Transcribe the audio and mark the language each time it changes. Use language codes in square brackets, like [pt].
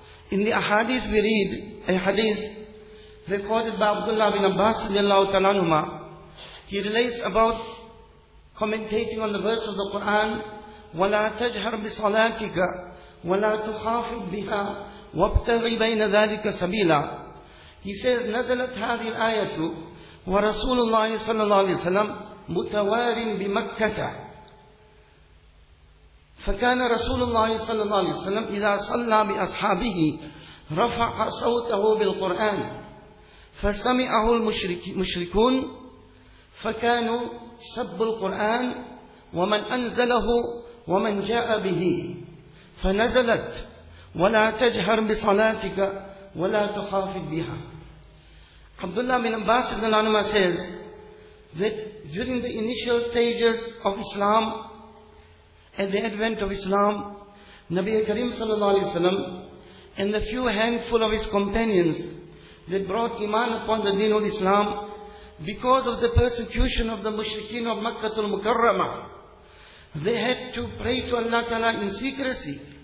[en] In the ahadith we read, a hadith recorded by Abdullah bin Abbas sallallahu ta'ala anhuma, he relates about commentating on the verse of the Quran, وَلَا تَجْهَرْ بِصَلَاتِكَ وَلَا تُخَافِدْ بِهَا وَابْتَغِي بَيْنَ ذَلِكَ سَبِيلًا. [ar] He says, نَزَلَتْ هَذِي الْآيَةُ وَرَسُولُ اللَّهِ صَلَّى اللَّهِ عَلَيْهِ وَسَلَّمْ مُتَوَارٍ بِمَكَّةَ فكان رسول الله صلى الله عليه وسلم إذا صلى بأصحابه رفع صوته بالقرآن فسمعه المشركون فكانوا سب القرآن ومن أنزله ومن جاء به فنزلت ولا تجهر بصلاتك ولا تخافت بها. [en] عبد الله بن عباس رضي الله عنهما says that during the initial stages of Islam, at the advent of Islam, Nabi Karim sallallahu alayhi wa sallam and the few handful of his companions that brought Iman upon the deen of Islam, because of the persecution of the mushrikeen of Makkah al-Mukarramah, they had to pray to Allah ta'ala in secrecy.